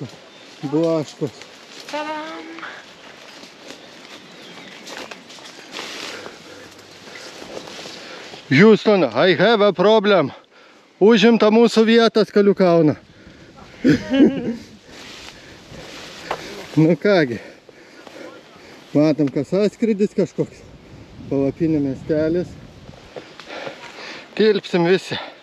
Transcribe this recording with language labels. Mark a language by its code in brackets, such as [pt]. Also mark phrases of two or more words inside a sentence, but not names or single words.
[lt] Blaškos. [en] Houston, I have a problem. [lt] Užimta mūsų vietą Skalių kalną. Nu kągi. Matom, kas atskridis kažkoks. Palapinė miestelis. Tilpsim visi.